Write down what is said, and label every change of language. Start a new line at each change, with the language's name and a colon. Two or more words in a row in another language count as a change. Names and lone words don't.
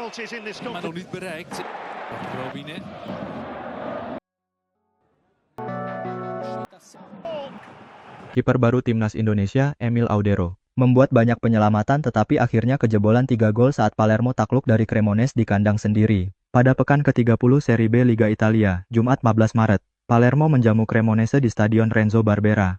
Dutch: Maar nog niet bereikt. Robine.
Indonesian: Kiper baru timnas Indonesia, Emil Audero, membuat banyak penyelamatan tetapi akhirnya kejebolan 3 gol saat Palermo takluk dari Cremonese di kandang sendiri. Pada pekan ke-30 Serie B Liga Italia, Jumat 14 Maret, Palermo menjamu Cremonese di Stadion Renzo Barbera.